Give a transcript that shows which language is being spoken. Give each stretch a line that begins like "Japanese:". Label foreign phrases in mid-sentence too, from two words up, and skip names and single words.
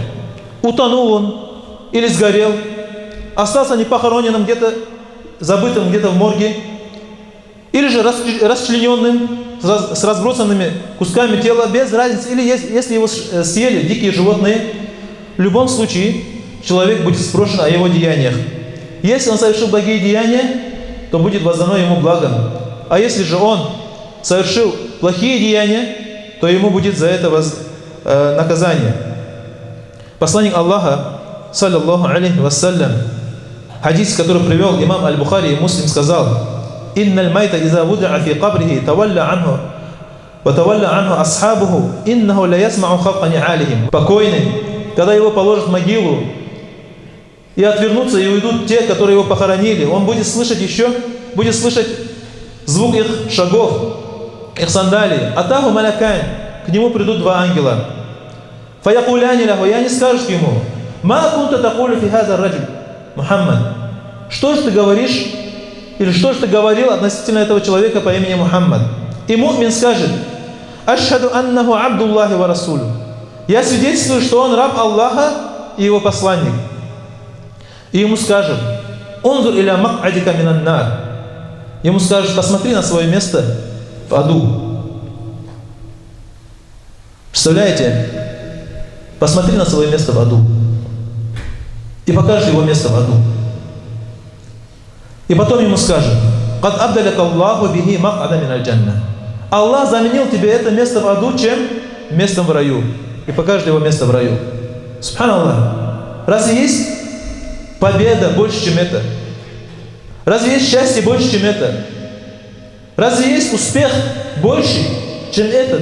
Russian: Утонул он или сгорел, остался непохороненным где-то, забытым где-то в морге, или же расчлененным, с разбросанными кусками тела, без разницы, или если его съели дикие животные, в любом случае человек будет спрошен о его деяниях. Если он совершил благие деяния, то будет воздано ему благом. А если же он совершил плохие деяния, то ему будет за это наказание. Посланник Аллаха,
Arabic: صلى الله عليه وسلم,
Russian: хадис, который привел имам Аль-Бухари и Муслим, сказал:
Arabic: «إن الميت إذا وضع في قبره تولى عنه وتولى عنه أصحابه إنه ليسمع خفق نعالهم».
Russian: Покойный, когда его положат в могилу, и отвернутся, и уйдут те, которые его похоронили, он будет слышать звук их шагов, их сандалий.
Arabic: أتاه ملكان,
Russian: к нему придут два ангела.
Arabic: فيقولان له,
Russian: и они скажут ему:
Arabic: ما كنت تقول في هذا الرجل محمد.
Russian: Что же ты говоришь, или что же ты говорил относительно этого человека по имени Мухаммад? И му'мин скажет:
Arabic: أشهد أنه عبد الله ورسوله.
Russian: Я свидетельствую, что он раб Аллаха и его посланник. И ему скажет:
Arabic: انظر إلى مقعدك من النار.
Russian: Ему скажет: посмотри на свое место в аду. Представляете? Посмотри на свое место в аду. И покажет его место в аду. И потом ему скажет:
Arabic: «قد أبدلك الله به مقعدا من الجنة».
Russian: Аллах заменил тебе это место в аду чем? Местом в раю. И покажет его место в раю. Субханаллах. Разве есть победа больше, чем это? Разве есть счастье больше, чем это? Разве есть успех больше, чем этот?